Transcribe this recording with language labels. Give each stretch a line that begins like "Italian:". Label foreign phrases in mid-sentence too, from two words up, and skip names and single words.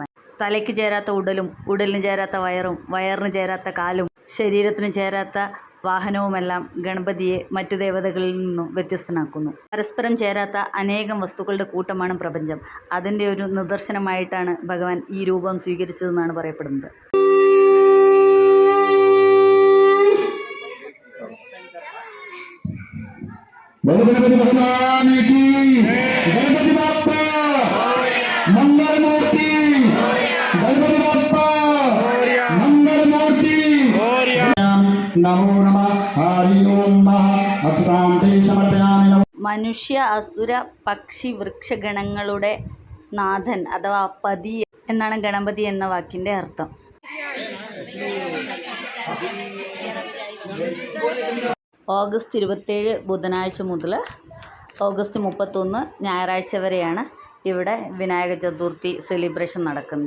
Malayalam: തലയ്ക്ക് ചേരാത്ത ഉടലും, ഉടലിന് ചേരാത്ത വയറും, വയറിന് ചേരാത്ത കാലും, ശരീരത്തിന് ചേരാത്ത വാഹനവുമെല്ലാം ഗണപതിയെ മറ്റു ദേവതകളിൽ നിന്നും വ്യത്യസ്തനാക്കുന്നു. പരസ്പരം ചേരാത്ത അനേകം വസ്തുക്കളുടെ കൂട്ടമാണ് പ്രപഞ്ചം. അതിൻ്റെ ഒരു നിദർശനമായിട്ടാണ് ഭഗവാൻ ഈ രൂപം സ്വീകരിച്ചതെന്നാണ് പറയപ്പെടുന്നത്.
Hindi: गणपति भगवान की,
Marathi: गणपति बाप्पा मंगल मूर्ति, गणपति बाप्पा मंगल मूर्ति।
Sanskrit: नमो नमः हरि ओम अक्षतांते समर्पयामि।
Malayalam: മനുഷ്യ അസുര പക്ഷി വൃക്ഷഗണങ്ങളുടെ നാഥൻ അഥവാ പതി എന്നാണ് ഗണപതി എന്ന വാക്കിൻ്റെ അർത്ഥം. ഓഗസ്റ്റ് 27 ബുധനാഴ്ച മുതൽ ഓഗസ്റ്റ് 31 ഞായറാഴ്ച വരെയാണ് ഇവിടെ വിനായക ചതുർത്ഥി സെലിബ്രേഷൻ നടക്കുന്നത്.